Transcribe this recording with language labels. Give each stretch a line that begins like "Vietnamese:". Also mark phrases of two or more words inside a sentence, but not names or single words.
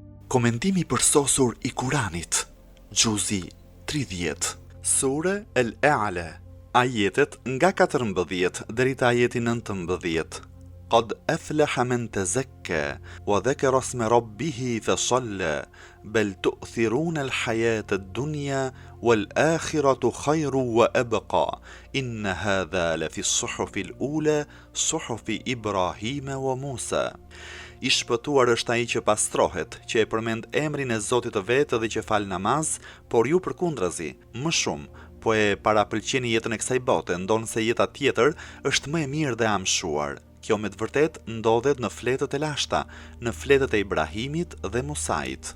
Albanian: Komentimi përsosur i Kuranit, Gjuzi 30. Sure El-E'ala, ajetet nga 14 deri te ajeti 19.
Arabic: قد أفلح من تزكى وذكر اسم ربه فصلى بل تؤثرون الحياة الدنيا والآخرة خير وأبقى إن هذا لفي الصحف الأولى صحف إبراهيم وموسى.
Albanian: I shpëtuar është ai që pastrohet, që e përmend emrin e Zotit të vetë dhe që fal namaz, por ju përkundrazi, më shumë, po e parapëlqeni jetën e kësaj bote, ndonë se jeta tjetër është më e mirë dhe amshuar. Kjo me të vërtet ndodhet në fletët e lashta, në fletët e Ibrahimit dhe Musait.